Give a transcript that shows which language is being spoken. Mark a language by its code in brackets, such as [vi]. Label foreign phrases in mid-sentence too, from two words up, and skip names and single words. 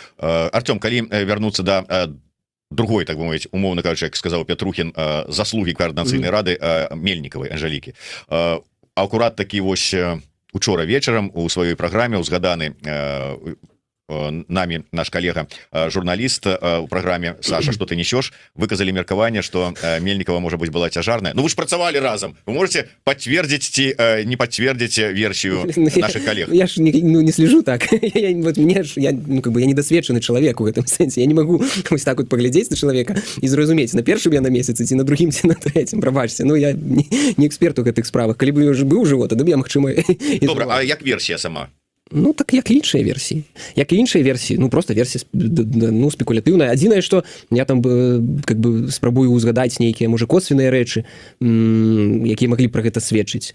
[be] Артём, калі вярнуцца да другой, так бы мовіць, умоўна кажучы, як сказаў Петрухін, заслугі координацыйнай рады Мельнікавай Анжелікі. Акурат такі вось учора вечарам у сваёй праграме узгаданы [ru] нами наш коллега журналист у программе [be] Саша, что ты несешь, выказали меркование, что Мельникова, может быть, была тяжарная. [ru] Ну вы же працавали разом, вы можете подтвердить не подтвердить версию наших коллег? Я же не слежу так. Я недосведченный человек в этом сенсе. Я не могу вот так вот поглядеть на человека и [be] зразуметь, на першым я на месяц, ці на другім, ці на третім, прабачце. Ну я не эксперт у гэтых справах. Калі б я быў жыво, тады б я, магчыма, і добра, а як версія сама? Ну, так як і іншыя версіі. Як і іншыя версіі, ну, просто версія, ну, спекулятыўная. Адзінае, што я там, как бы, спрабую узгадаць нейкія, можа, косвенныя рэчы, якія маглі пра гэта сведчыць.